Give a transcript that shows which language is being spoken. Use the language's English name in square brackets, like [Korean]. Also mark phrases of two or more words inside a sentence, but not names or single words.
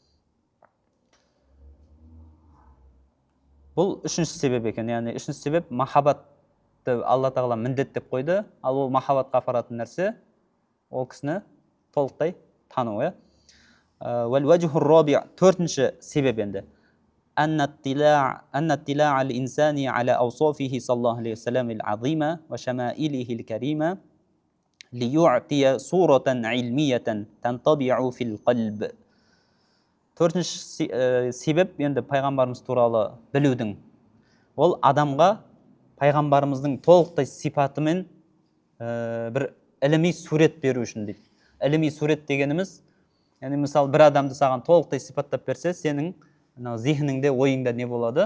[Kazakh] Бұл үшінші себеп екен, яғни үшінші себеп махаббатты Алла тағала міндет деп қойды, ал ол махаббатқа апаратын нәрсе ол кісіні толықтай тану. Төртінші себеп енді [Arabic] أن اطلاع الإنسان على أوصافه صلى الله عليه وسلم العظيمة وشمائله الكريمة ليعطي صورة علمية تنطبع في القلب. [Kazakh] Төртінші себеп енді пайғамбарымыз туралы білудің. Ол адамға пайғамбарымыздың толықтай сипатымен бір іліми сурет беру үшін дейді. Іліми сурет дегеніміз, яғни мысалы бір адамды саған толықтай сипаттап берсе, сенің зихніңде, ойыңда не болады?